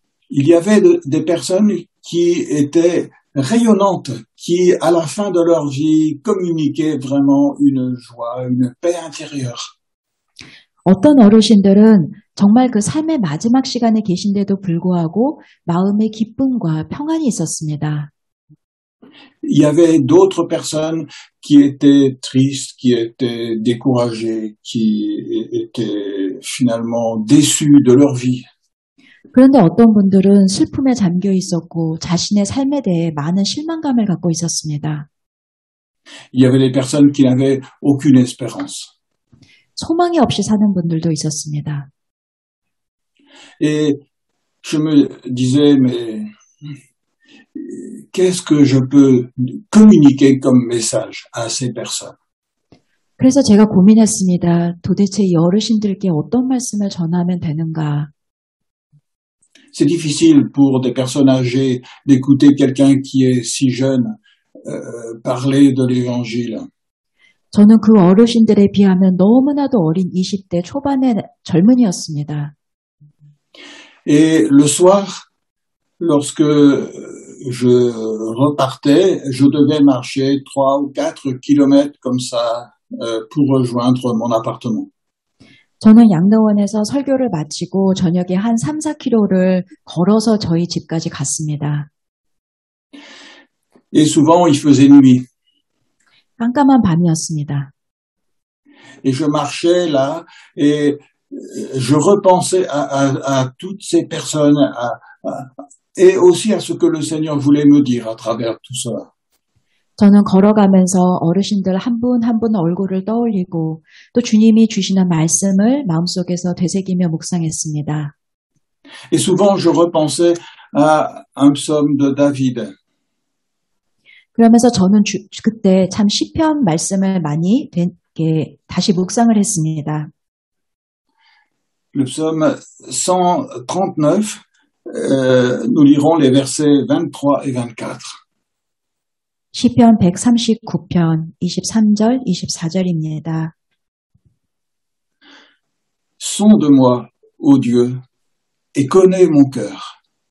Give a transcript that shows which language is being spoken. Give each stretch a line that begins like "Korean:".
French: Il y avait des personnes qui étaient rayonnantes, qui, à la fin de leur vie, communiquaient vraiment une joie, une paix intérieure.
Korean: 어떤 어르신들은 정말 그 삶의 마지막 시간에 계신데도 불구하고 마음의 기쁨과 평안이 있었습니다.
French: Il y avait d'autres personnes qui étaient tristes, qui étaient découragées, qui étaient finalement déçues de leur vie.
Korean: 그런데 어떤 분들은 슬픔에 잠겨 있었고 자신의 삶에 대해 많은 실망감을 갖고 있었습니다.
French: Il y avait des personnes qui n'avaient aucune espérance.
Korean: 소망이 없이 사는 분들도 있었습니다.
French: Et je me disais, mais qu'est-ce que je peux communiquer comme message à ces personnes?
Korean: 그래서 제가 고민했습니다. 도대체 이 어르신들께 어떤 말씀을 전하면 되는가?
French: C'est difficile pour des personnes âgées d'écouter quelqu'un qui est si jeune parler de l'évangile.
Korean: 저는 그 어르신들에 비하면 너무나도 어린 20대 초반의 젊은이였습니다.
French: Et le soir, lorsque je repartais, je devais marcher 3 ou 4 kilomètres comme ça pour rejoindre mon appartement.
Korean: 저는 양로원에서 설교를 마치고 저녁에 한 3, 4km를 걸어서 저희 집까지 갔습니다.
French: Et souvent, il faisait nuit.
Korean: 깜깜한 밤이었습니다.
French: Et je marchais là et je repensais à toutes ces personnes et aussi à ce que le Seigneur voulait me dire à travers tout cela.
Korean: 저는 걸어가면서 어르신들 한 분 한 분 얼굴을 떠올리고 또 주님이 주시는 말씀을 마음속에서 되새기며 묵상했습니다.
French: Et souvent, je repensais à un psaume de David.
Korean: 그러면서 저는 그때 참 시편 말씀을 많이 다시 묵상을 했습니다.
French: Le psaume 139, nous lirons les versets 23 et 24.
Korean: 시편 139편 23절, 24절입니다.
French: Sonde-moi, ô Dieu, et connais mon cœur.